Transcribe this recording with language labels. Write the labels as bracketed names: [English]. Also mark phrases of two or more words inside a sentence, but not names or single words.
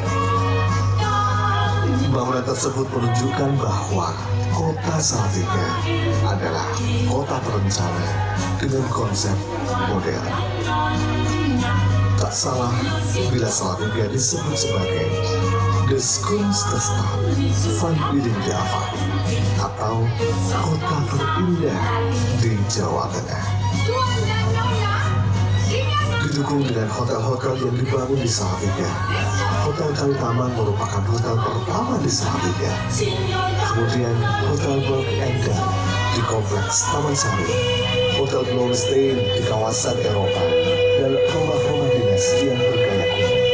[Indonesian] Bangunan tersebut menunjukkan bahwa kota Salatiga adalah kota terencana dengan konsep modern. Tak salah bila Salatiga disebut sebagai [Dutch] de schoonste stad van Java [Indonesian] atau kota terindah di Jawa Tengah. Didukung dengan hotel-hotel yang dibangun di Salatiga, Hotel Kalitamang merupakan hotel pertama di Salatiga. Kemudian Hotel Berg Enda di kompleks Taman Sari, Hotel Blaustein di kawasan Eropa, dan rumah-rumah dinas yang bergaya kuno.